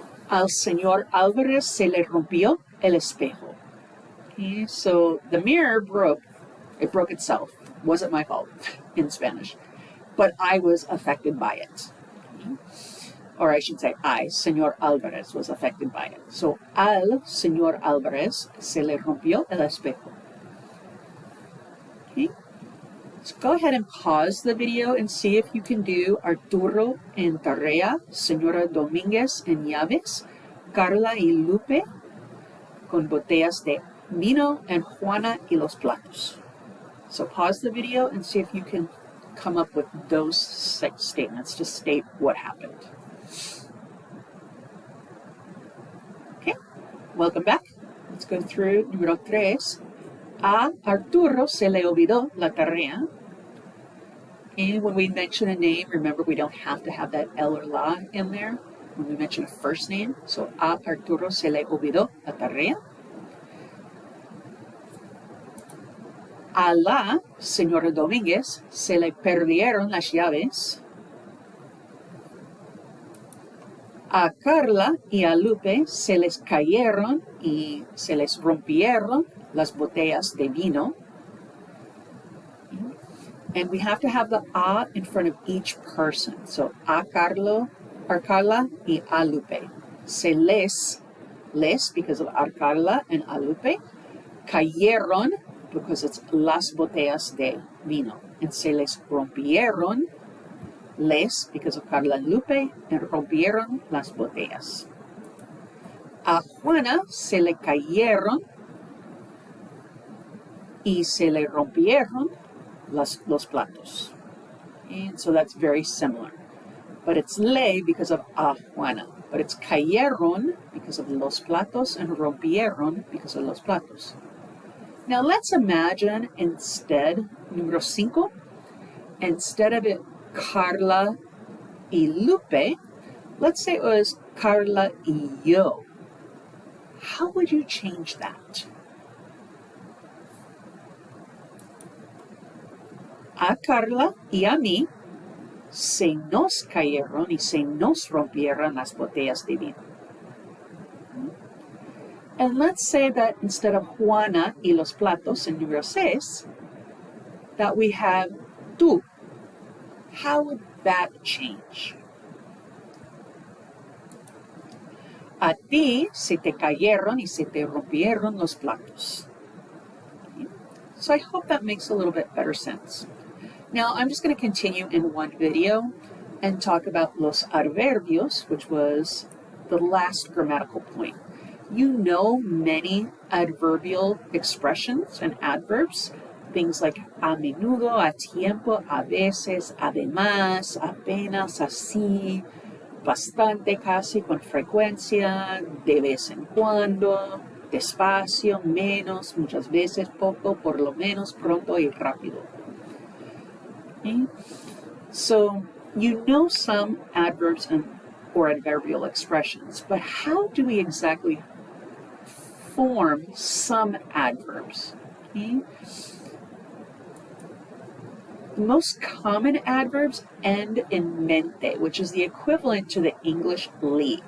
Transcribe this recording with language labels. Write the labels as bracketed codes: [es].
[es] Al señor Álvarez se le rompió el espejo. [en] Okay, so the mirror broke. It broke itself. Wasn't my fault in Spanish. But I was affected by it. Okay. Or I should say I, señor Álvarez, was affected by it. [es] So al señor Álvarez se le rompió el espejo. [en] Okay. So go ahead and pause the video and see if you can do Arturo en Tarea, Señora Domínguez en llaves, Carla y Lupe con botellas de vino, and Juana y los platos. So pause the video and see if you can come up with those 6 statements to state what happened. Okay, welcome back. Let's go through número 3. [es] A Arturo se le olvidó la tarea. [en] And when we mention a name, remember we don't have to have that el or la in there when we mention a first name. [es] So a Arturo se le olvidó la tarea. A la señora Domínguez se le perdieron las llaves. A Carla y a Lupe se les cayeron y se les rompieron las botellas de vino. [en] And we have to have the a in front of each person. [es] So a Carla y a Lupe. [en] Se les because of a Carla and a Lupe. Cayeron because it's las botellas de vino. And se les rompieron, les because of Carla and Lupe, and rompieron las botellas. [es] A Juana se le cayeron y se le rompieron los platos. [en] And so that's very similar. But it's le because of a Juana. But it's cayeron because of los platos and rompieron because of los platos. Now let's imagine instead, número 5, instead of it Carla y Lupe, let's say it was Carla y yo. How would you change that? [es] A Carla y a mí se nos cayeron y se nos rompieron las botellas de vino. [en] And let's say that instead of Juana y los platos in número 6, that we have tú. How would that change? [es] A ti se te cayeron y se te rompieron los platos. Okay. [en] So I hope that makes a little bit better sense. Now I'm just going to continue in one video and talk about los adverbios, which was the last grammatical point. You know many adverbial expressions and adverbs, things like a menudo, a tiempo, a veces, además, apenas, así, bastante, casi, con frecuencia, de vez en cuando, despacio, menos, muchas veces, poco, por lo menos, pronto y rápido. Okay? So you know some adverbs or adverbial expressions, but how do we exactly form some adverbs? Okay? The most common adverbs end in mente, which is the equivalent to the English li.